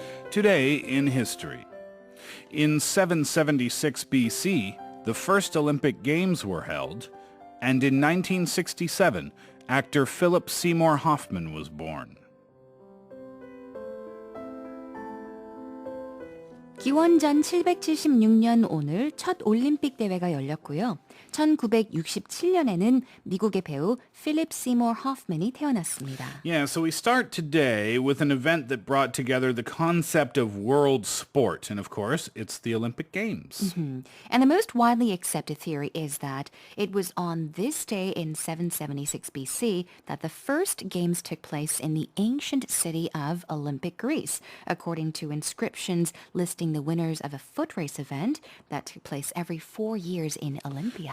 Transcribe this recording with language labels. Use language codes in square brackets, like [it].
[en] Today in history. In 776 BC, the first Olympic Games were held, and in 1967, actor Philip Seymour Hoffman was born. [ko] 기원전 776년 오늘 첫 올림픽 대회가 열렸고요. 1967년에는 미국의 배우 필립 시모어 호프만이 태어났습니다. [en] Yeah, so we start today with an event that brought together the concept of world sport. And of course, it's the Olympic Games. And the most widely accepted theory is that it was on this day in 776 BC that the first games took place in the ancient city of Olympic Greece, according to inscriptions listing the winners of a foot race event that took place every 4 years in Olympia.